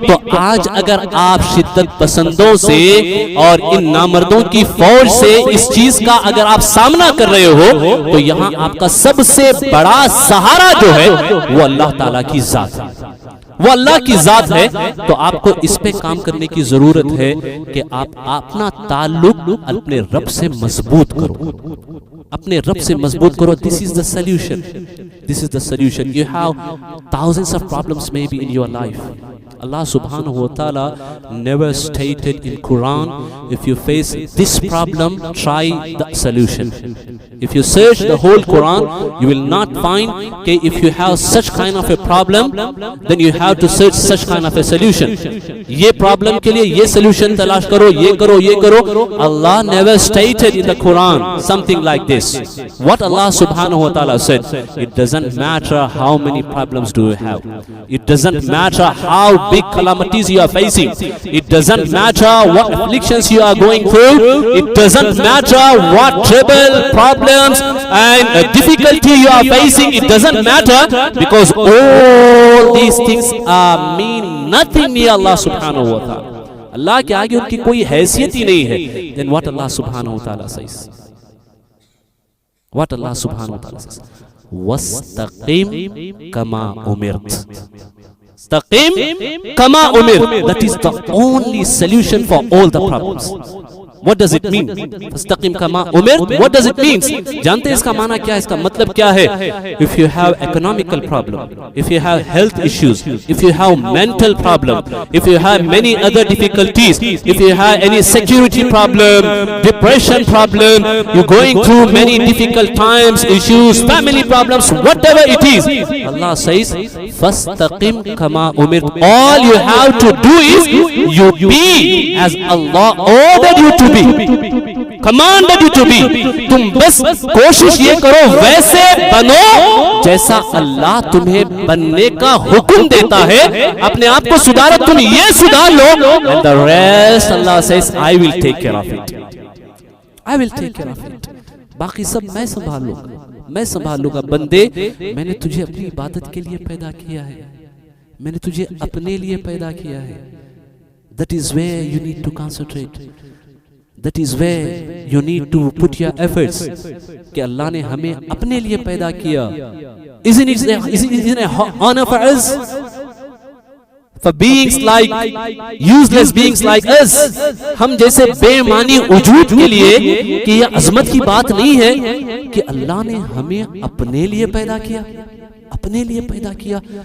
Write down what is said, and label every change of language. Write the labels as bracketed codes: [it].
[ur] تو آج اگر آپ شدت پسندوں سے اور ان نامردوں کی فوج سے اس چیز کا اگر آپ سامنا کر رہے ہو, تو یہاں آپ کا سب سے بڑا سہارا جو ہے وہ اللہ تعالیٰ کی ذات ہے, وہ اللہ کی ذات ہے. تو آپ کو اس پہ کام کرنے کی ضرورت ہے کہ آپ اپنا تعلق اپنے رب سے مضبوط کرو, اپنے رب سے مضبوط کرو. [en] This is the solution. This is the solution. You have thousands of problems maybe in your life. Allah subhanahu wa ta'ala never stated in Quran, if you face this problem, try the solution. If you search the whole Quran, you will not find that if you have such kind of a problem, then you have to search such kind of a solution. [ur] یہ problem کے لیے یہ solution تلاش کرو, یہ کرو, یہ کرو. [en] Allah never stated in the Quran something like this. What Allah subhanahu wa ta'ala said, it doesn't matter how many problems do you have. It doesn't matter how big calamities you are facing. It doesn't matter what afflictions you are going through. It doesn't matter what trouble, problems and difficulty you are facing. It doesn't matter, because all these things mean nothing near Allah subhanahu wa ta'ala. [ur] اللہ کے آگے ان کی کوئی حیثیت ہی نہیں ہے. [en] Then what Allah subhanahu wa ta'ala says? What Allah subhanahu wa ta'ala says? [ar] وَاسْتَقِمْ كَمَا أُمِرْتَ. Istaqim kama umir. [en] That is the only solution for all the problems. What does it mean? Istaqim kama umir. What does it mean? [ur] جانتے ہیں اس کا معنی کیا ہے, اس کا مطلب کیا ہے؟ [en] If you have economical problem, if you have health issues, if you have mental problem, if you have many other difficulties, if you have any security problem, depression problem, you're going through many difficult times, issues, family problems, whatever it is, Allah says, [ar] فَاسْتَقِمْ كَمَا أُمِرْتَ. [en] All you have to do is you be as Allah ordered you to be, commanded you to be. [ur] تم بس کوشش یہ کرو ویسے بنو جیسا اللہ تمہیں بننے کا حکم دیتا ہے. اپنے آپ کو سدھارو, تم یہ سدھار لو, [en] and the rest Allah says I will take care of it. I will take care of it. [ur] باقی سب میں سنبھال لوں گا, میں سنبھال لوں گا. بندے, میں نے تجھے اپنی عبادت کے لیے پیدا کیا ہے, میں نے تجھے اپنے لیے پیدا کیا ہے. [en] That is where you need to concentrate. That is where you need to put your efforts. [ur] کہ اللہ نے ہمیں اپنے لیے پیدا کیا. [en] Isn't it an honor for us? For beings like useless beings like us, [ur] ہم جیسے بے معنی وجود کے لیے, کہ یہ عظمت کی بات نہیں ہے کہ اللہ نے ہمیں اپنے لیے پیدا کیا, اپنے لیے پیدا کیا.